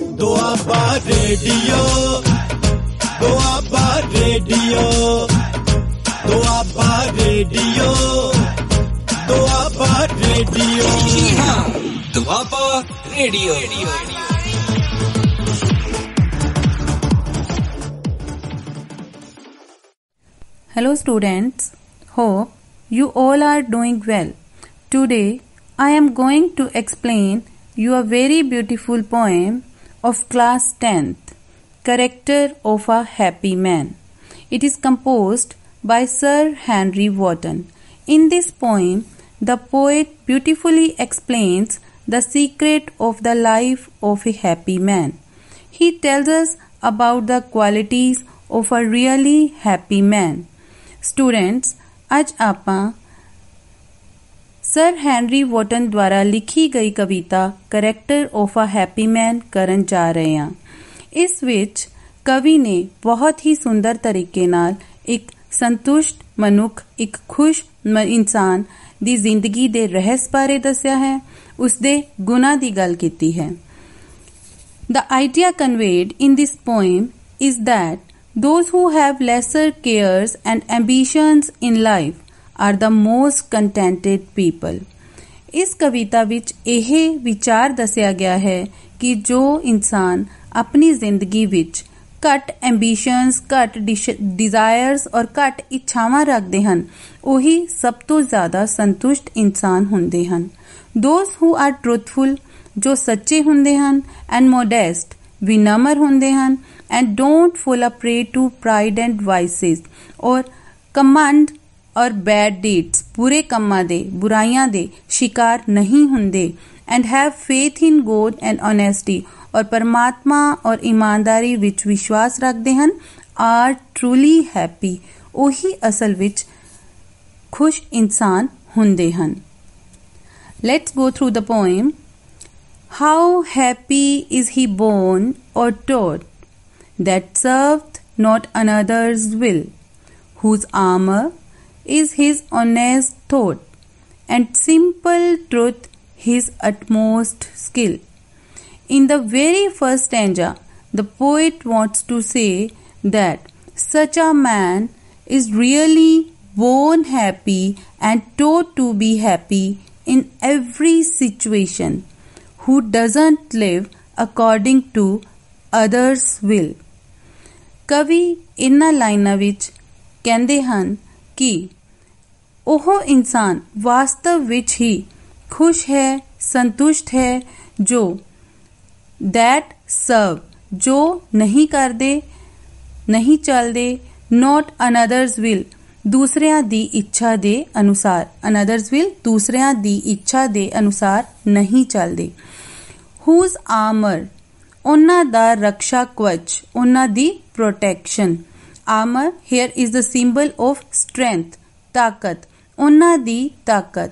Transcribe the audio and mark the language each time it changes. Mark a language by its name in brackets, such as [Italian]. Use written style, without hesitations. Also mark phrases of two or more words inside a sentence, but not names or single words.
[Punjabi] ਦੁਆਬਾ ਰੇਡੀਓ ਦੁਆਬਾ ਰੇਡੀਓ ਦੁਆਬਾ ਰੇਡੀਓ ਦੁਆਬਾ ਰੇਡੀਓ ਦੁਆਬਾ ਰੇਡੀਓ [English] Hello students, hope you all are doing well. Today I am going to explain you a very beautiful poem of class 10th, Character of a Happy Man. It is composed by Sir Henry Wotton. In this poem, the poet beautifully explains the secret of the life of a happy man. He tells us about the qualities of a really happy man. [Punjabi] स्टूडेंट्स, आज ਆਪਾਂ ਸਰ ਹੈਨਰੀ ਵੋਟਨ ਦੁਆਰਾ ਲਿਖੀ ਗਈ ਕਵਿਤਾ ਕਰੈਕਟਰ ਆਫ ਅ ਹੈਪੀ ਮੈਨ ਕਰਨ ਜਾ ਰਹੇ ਹਾਂ। ਇਸ ਵਿੱਚ ਕਵੀ ਨੇ ਬਹੁਤ ਹੀ ਸੁੰਦਰ ਤਰੀਕੇ ਨਾਲ ਇੱਕ ਸੰਤੁਸ਼ਟ ਮਨੁੱਖ, ਇੱਕ ਖੁਸ਼ ਇਨਸਾਨ ਦੀ ਜ਼ਿੰਦਗੀ ਦੇ ਰਹੱਸ ਬਾਰੇ ਦੱਸਿਆ ਹੈ, ਉਸਦੇ ਗੁਣਾਂ ਦੀ ਗੱਲ ਕੀਤੀ ਹੈ। [English] The idea conveyed in this poem is that those who have lesser cares and ambitions in life are the most contented people. [Punjabi] ਇਸ ਕਵਿਤਾ ਵਿੱਚ ਇਹ ਵਿਚਾਰ ਦੱਸਿਆ ਗਿਆ ਹੈ ਕਿ ਜੋ ਇਨਸਾਨ ਆਪਣੀ ਜ਼ਿੰਦਗੀ ਵਿੱਚ ਘੱਟ ਐਂਬੀਸ਼ਨਸ, ਘੱਟ ਡਿਜ਼ਾਇਰਸ ਔਰ ਘੱਟ ਇੱਛਾਵਾਂ ਰੱਖਦੇ ਹਨ, ਉਹੀ ਸਭ ਤੋਂ ਜ਼ਿਆਦਾ ਸੰਤੁਸ਼ਟ ਇਨਸਾਨ ਹੁੰਦੇ ਹਨ। [English] Those who are truthful, [Punjabi] ਜੋ ਸੱਚੇ ਹੁੰਦੇ ਹਨ, [English] and modest, [Punjabi] ਵਿਨਮਰ ਹੁੰਦੇ ਹਨ, [English] and don't fall a prey to pride and vices, [Hindi] और कमंड और [English] bad deeds, [Punjabi] बुरे ਕੰਮਾਂ ਦੇ, ਬੁਰਾਈਆਂ ਦੇ ਸ਼ਿਕਾਰ ਨਹੀਂ ਹੁੰਦੇ, [English] and have faith in God and honesty, [Hindi] और परमात्मा और ईमानदारी [Punjabi] ਵਿੱਚ ਵਿਸ਼ਵਾਸ ਰੱਖਦੇ ਹਨ, [English] are truly happy, [Punjabi] ਉਹੀ ਅਸਲ ਵਿੱਚ ਖੁਸ਼ ਇਨਸਾਨ ਹੁੰਦੇ ਹਨ। [English] Let's go through the poem. How happy is he born or taught, that serveth not another's will, whose armour is his honest thought, and simple truth his utmost skill. In the very first stanza, the poet wants to say that such a man is really born happy and taught to be happy in every situation, who doesn't live according to others' will. [Punjabi] ਕਵੀ ਇਨ੍ਹਾਂ ਲਾਈਨਾਂ ਵਿੱਚ ਕਹਿੰਦੇ ਹਨ ਕਿ ਉਹ ਇਨਸਾਨ ਵਾਸਤਵ ਵਿੱਚ ਹੀ ਖੁਸ਼ ਹੈ, ਸੰਤੁਸ਼ਟ ਹੈ, ਜੋ [English] that serve, [Punjabi] ਜੋ ਨਹੀਂ ਕਰਦੇ, ਨਹੀਂ ਚੱਲਦੇ, [English] not another's will, [Punjabi] ਦੂਸਰਿਆਂ ਦੀ ਇੱਛਾ ਦੇ ਅਨੁਸਾਰ, [English] another's will, [Punjabi] ਦੂਸਰਿਆਂ ਦੀ ਇੱਛਾ ਦੇ ਅਨੁਸਾਰ ਨਹੀਂ ਚੱਲਦੇ। [English] whose armor, [Punjabi] ਉਹਨਾਂ ਦਾ ਰਕਸ਼ਾ ਕਵਚ, ਉਹਨਾਂ ਦੀ protection. [English] Armor here is the symbol of strength, [Punjabi] ਤਾਕਤ, ਉਹਨਾਂ ਦੀ ਤਾਕਤ।